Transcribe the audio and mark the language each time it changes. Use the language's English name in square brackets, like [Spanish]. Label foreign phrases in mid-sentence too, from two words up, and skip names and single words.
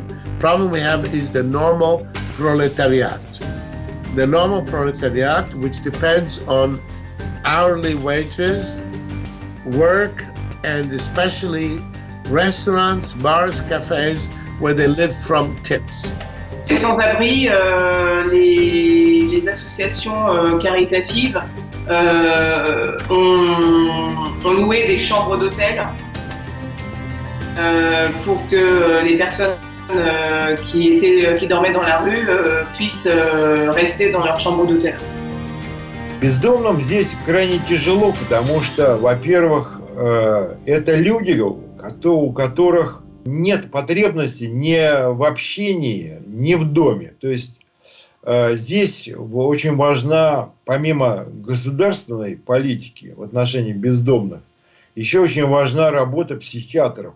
[English] The problem we have is the normal proletariat. The normal proletariat, which depends on hourly wages, work, and especially restaurants, bars, cafes, where they live from tips. [French] Les sans-abri, les associations caritatives ont loué des chambres d'hôtel pour que les personnes qui dormaient dans la rue puissent rester dans leur chambre d'hôtel. [Russian] Бездомным здесь крайне тяжело, потому что, во-первых, это люди, у которых нет потребности ни в общении, ни в доме. То есть здесь очень важна, помимо государственной политики в отношении бездомных, еще очень важна работа психиатров.